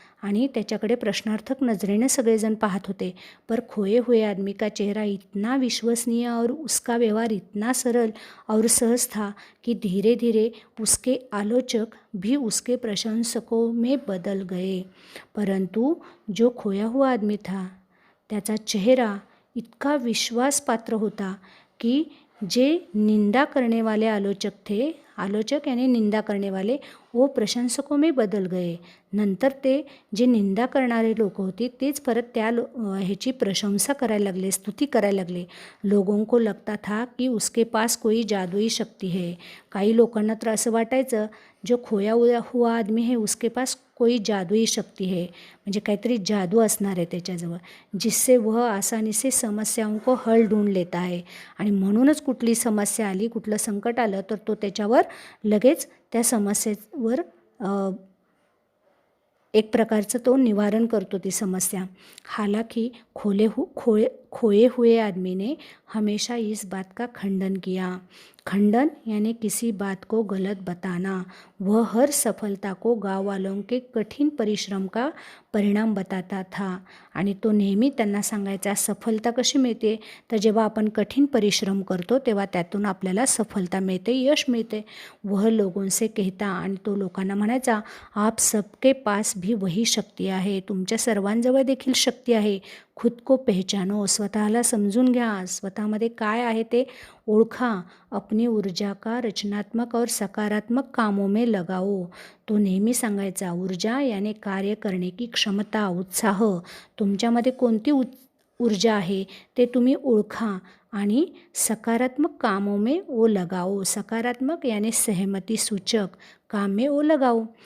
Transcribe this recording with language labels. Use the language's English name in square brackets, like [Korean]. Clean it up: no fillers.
[Marathi] आणि त्याच्याकडे प्रश्नार्थक नजरेने सगळेजन पाहत होते। [Hindi] पर खोए हुए आदमी का चेहरा इतना विश्वसनीय और उसका व्यवहार इतना सरल और सहज था कि धीरे धीरे उसके आलोचक भी उसके प्रशंसकों में बदल गए। [Marathi] परंतु [Hindi] जो खोया हुआ आदमी था [Marathi] त्याचा चेहरा इतका विश्वासपात्र होता की जे [Hindi] निंदा करने वाले आलोचक थे, आलोचक यानी निंदा करने वाले, वो प्रशंसकों में बदल गए। [Marathi] नंतर ते जे निंदा करणारे लोक होते तेच परत त्या ह्याची प्रशंसा करायला लागले, स्तुती करायला लागले। [Hindi] लोगों को लगता था कि उसके पास कोई जादुई शक्ति है। [Marathi] काही लोकांना तर असं वाटायचं [Hindi] जो खोया हुआ आदमी है उसके पास कोई जादुई शक्ति है, [Marathi] म्हणजे काहीतरी जादू असणार आहे त्याच्याजवळ, [Hindi] जिससे वह आसानी से समस्याओं को हल ढूंढ लेता है। [Marathi] आणि म्हणूनच कुठली समस्या आली, कुठलं संकट आलं तर तो त्याच्यावर लगेच त्या समस्येवर एक प्रकारचं तो निवारण करतो ती समस्या। [Hindi] हालांकि खोए हुए आदमी ने हमेशा इस बात का खंडन किया। खंडन यानी किसी बात को गलत बताना। वह हर सफलता को गाँव वालों के कठिन परिश्रम का परिणाम बताता था। [Marathi] आणि तो नेहमी त्यांना सांगायचा सफलता कशी मिळते, तर जेव्हा आपण कठीण परिश्रम करतो तेव्हा त्यातून आपल्याला सफलता मिळते, यश मिळते। [Hindi] वह लोगों से कहता, [Marathi] आणि तो लोकांना म्हणायचा [Hindi] आप सबके पास भी वही शक्ति [Marathi] आहे, तुमच्या सर्वांजवळ देखील शक्ती आहे। [Hindi] खुद को पहचानो, [Marathi] स्वतःला समजून घ्या, स्वतःमध्ये काय आहे ते ओळखा। [Hindi] अपनी ऊर्जा का रचनात्मक और सकारात्मक कामों में लगाओ। [Marathi] तो नेहमी सांगायचा ऊर्जा यानी कार्य करणे की क्षमता, उत्साह, तुमच्यामध्ये कोणती ऊर्जा आहे ते तुम्ही ओळखा आणि [Hindi] सकारात्मक कामों में वो लगाओ। सकारात्मक यानी सहमती सूचक, काम में वो लगाओ।